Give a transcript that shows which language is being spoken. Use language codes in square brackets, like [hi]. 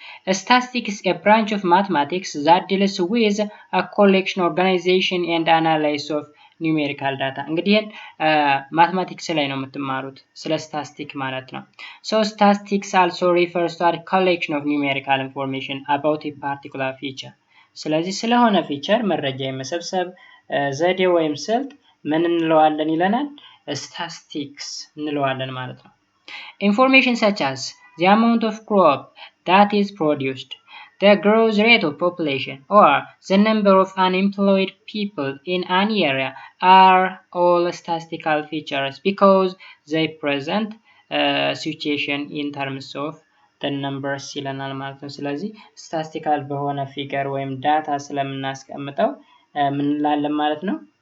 [en] Statistics is a branch of mathematics that deals with a collection, organization and analysis of numerical data. [am] እንግዲህ ማትማቲክስ ላይ ነው የምትማሩት ስለ ስታቲስቲክ ማለት ነው። [en] Statistics also refers to a collection of numerical information about a particular feature. [am] ስለዚህ ስለሆነ ፊቸር መረጃ የመሰብሰብ ዘዴ ወይም ስልት ምን እንለዋለን ይለናል? [en] Statistics [am] እንለዋለን ማለት ነው። [en] Information such as the amount of crop that is produced, the growth rate of population, or the number of unemployed people in an area are all statistical features because they present situation in terms of the numbers [am] ይለናል ማለት ነው። ስለዚህ ስታቲስቲካል በሆነ ፊገር ወይም ዳታ ስለምናስቀምጠው ምን እንላለን ማለት ነው?